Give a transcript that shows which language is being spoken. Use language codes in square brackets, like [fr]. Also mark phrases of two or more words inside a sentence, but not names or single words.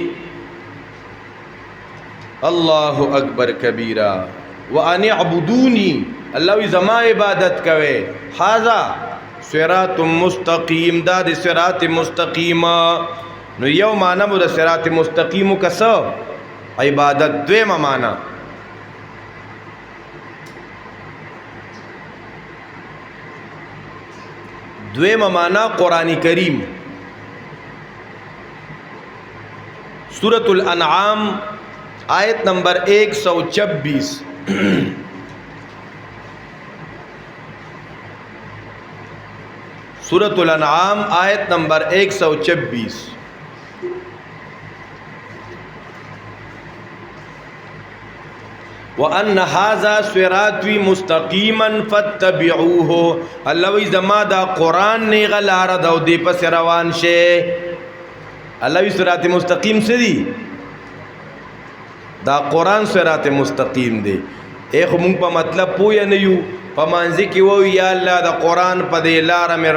[ar] الله اکبر کبیرہ وان اعبدونی [ps] الله وی زما عبادت کوي [ar] هاذا صراط مستقیم [ps] دا د [ar] صراط مستقیم [ps] نو یو معنی مو د [ar] صراط مستقیم [ps] کسو عبادت دویمه معنی [ur] قرآن کریم سورۃ الانعام آیت نمبر 126 سورۃ الانعام آیت نمبر 126 [ar] وَأَنَّ هَذَا صِرَاطِي مُسْتَقِيمًا فَاتَّبِعُوهُ [ps] الله وی زما دا قرآن نیغه لاره ده او دې پسې روان شئ الله وی [ar] صراط مستقیم [ps] څه دي دا قرآن [ar] صراط مستقیم [ps] دی خو مونږ په مطلب پوه نه یو په مانځي کې وایو یا الله د قرآن په دې لاره مې